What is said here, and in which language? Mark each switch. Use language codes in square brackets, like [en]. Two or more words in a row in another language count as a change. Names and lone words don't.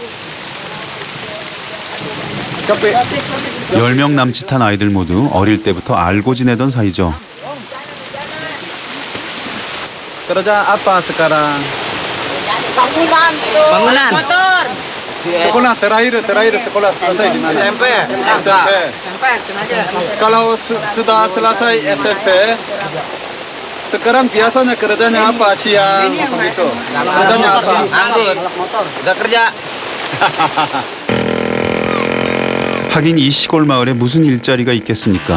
[ko] 10명 남짓한 아이들 모두 어릴 때부터 알고 지내던 사이죠. [id] Kerja apa sekarang? Bangunan. Sekolah terakhir sekolah selesai di mana? SMP. Kalau sudah selesai SMP, sekarang biasanya kerjanya apa siang begitu? Kerjanya apa? Anggur. Udah kerja. [ko] 하긴 이 시골 마을에 무슨 일자리가 있겠습니까?